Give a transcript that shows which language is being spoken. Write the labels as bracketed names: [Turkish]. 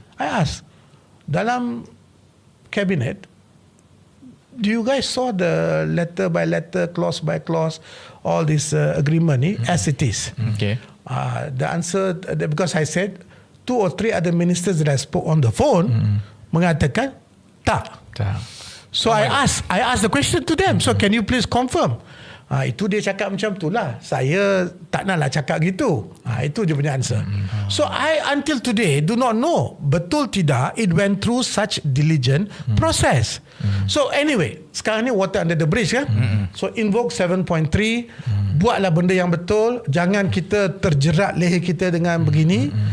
[English] I asked, dalam cabinet, do you guys saw the letter by letter, clause by clause, all this agreement as it is? Okay. The answer, because I said, 2 or 3 other ministers that I spoke on the phone [Malay] mengatakan tak. [English] So I asked the question to them. So can you please confirm? [Malay] Itu dia cakap macam tu lah. Saya tak nak lah cakap gitu. Itu je punya answer. [English] So I until today do not know [Malay] betul tidak [English] it went through such diligent process. So anyway, [Malay] sekarang ni [English] water under the bridge kan. So invoke 7.3. [Malay] Buatlah benda yang betul. Jangan kita terjerat leher kita dengan begini.